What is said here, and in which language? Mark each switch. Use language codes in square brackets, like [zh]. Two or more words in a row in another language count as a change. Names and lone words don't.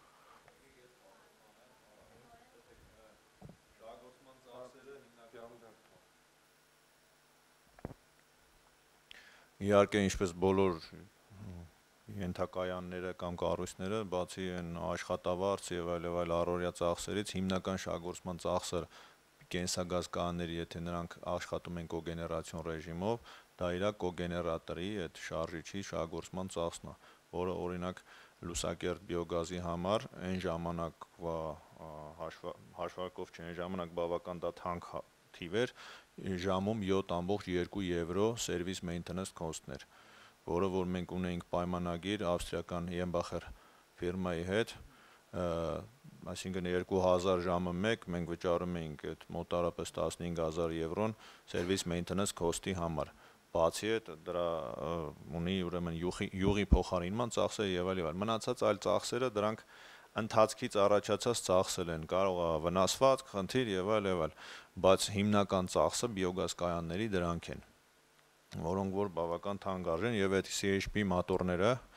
[hy] Իհարկե ինչպես բոլոր ենթակայանները կամ կառույցները, բացի այն աշխատավարձ եւ այլ առօրյա ծախսերից, հիմնական շահագործման ծախսը կենսագազ կայանների, եթե նրանք աշխատում են կոգեներացիոն ռեժիմով, դա իր կոգեներատորի այդ շարժիչի շահագործման ծախսն է, որը օրինակ Լուսակերտ բիոգազի համար այն ժամանակվա հաշվարկով չէ, այն ժամանակ բավական դա թանկ թիվ էր, ժամում 7.2 եվրո սերվիս [en] maintenance cost- [hy] ներ, որը որ մենք ունեինք պայմանագիր ավստրիական Յեմբախեր ֆիրմայի հետ, այսինքն 2000 ժամը մեկ մենք վճարում էինք այդ մոտարապես 15000 եվրոն սերվիս [en] maintenance cost- [hy] ի համար։ Բացի այդ դրա ունի ուրեմն յուղի փոխարինման ծախսեր եւ այլ։ Մնացած այլ ծախսերը դրանք ընթացքից առաջացած ծախսել են, կարող է վնասվածք, խնդիր եւ այլ, բայց հիմնական ծախսը բիոգազ կայանների դրանք են, որոնք որ բավական թանկարժեն եւ այդ CHP մոտորները